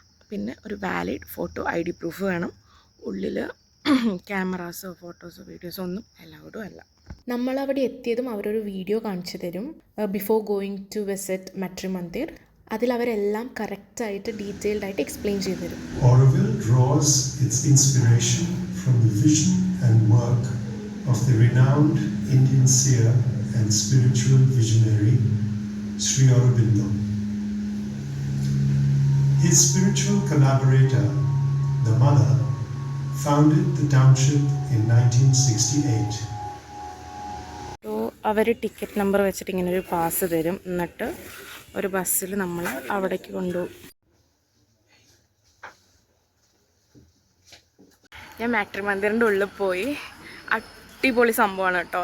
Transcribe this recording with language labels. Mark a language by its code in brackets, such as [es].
[ml] പിന്നെ ഒരു valid photo ID proof വേണം. ഉള്ളിൽ ക്യാമറാസോ ഫോട്ടോസോ വീഡിയോസോ ഒന്നും അലൗഡും അല്ല. നമ്മളവിടെ എത്തിയതും അവരൊരു വീഡിയോ കാണിച്ചു തരും [en] Before going to visit matrimony. [ml] അതിൽ അവരെല്ലാം കറക്റ്റായിട്ട് ഡീറ്റെയിൽഡ് ആയിട്ട് എക്സ്പ്ലെയിൻ ചെയ്തു തരും. [en] Auroville draws its inspiration from the vision and work of the renowned Indian seer and spiritual visionary Sri Aurobindo. His spiritual collaborator, the mother, founded the township in 1968. [ml] അപ്പോൾ അവർ ticket number വെച്ചിട്ട് ഇങ്ങനെ ഒരു pass തരും, എന്നിട്ട് ഒരു ബസ്സിൽ നമ്മൾ അവിടേക്ക് കൊണ്ടുപോകും. ഞാൻ മാട്രിമോണിൻ്റെ ഉള്ളിൽ പോയി. അടിപൊളി സംഭവമാണ് കേട്ടോ.